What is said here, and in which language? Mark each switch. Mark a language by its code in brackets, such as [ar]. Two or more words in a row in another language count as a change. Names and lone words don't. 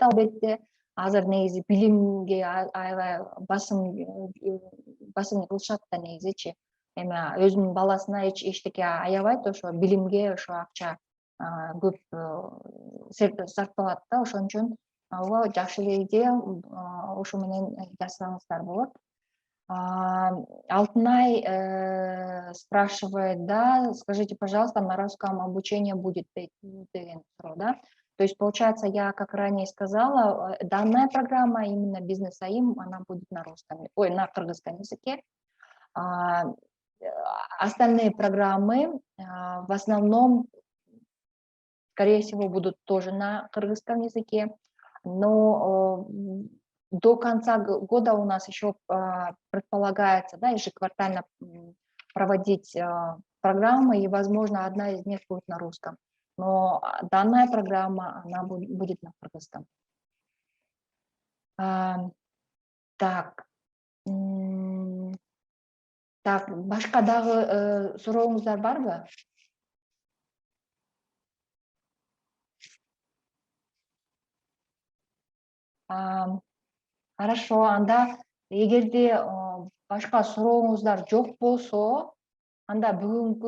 [ky] Албетте азыр негизи билимге аябай басым кылышат да негизичи. Эми өзүнүн баласына эчтеке аябайт, ошо билимге ошо акча көп сарпталат да. Ошон үчүн ооба жакшы идея, ошо менен жазсаңыздар болот. [ru] Алтынай спрашивает, да, скажите, пожалуйста, на русском обучение будет [ky] деген суроо, [ru] да? То есть, получается, я, как ранее сказала, данная программа, именно бизнес АИМ, она будет на кыргызском языке. Остальные программы в основном, скорее всего, будут тоже на кыргызском языке, но до конца года у нас еще предполагается, да, ежеквартально проводить программы, и, возможно, одна из них будет на русском. Но данная программа, она будет на кыргызском. Так. Так, [ky] башка дагы сурооңуздар барбы? Хорошо, анда эгерде башка сурооңуздар жок болсо, анда бүгүнкү